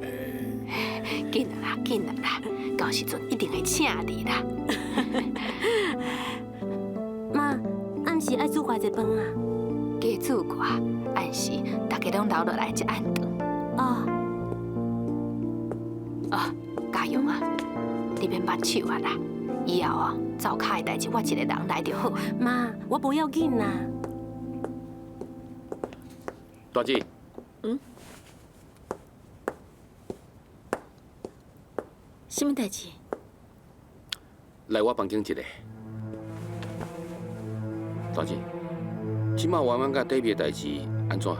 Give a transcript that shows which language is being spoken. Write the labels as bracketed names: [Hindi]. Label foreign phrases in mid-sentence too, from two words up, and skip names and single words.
[Min Nan Chinese] 紧啦，到时阵一定会请你啦。妈，暗时爱煮偌济饭啊？加煮寡，按时大家拢留落来食暗顿。家勇啊，你免目手啊啦，以后哦，灶骹的代志我一个人来就好。妈，我不要紧啦。大姐。什么代志？来我房间一下。大姐，即马婉婉甲David的代志安怎？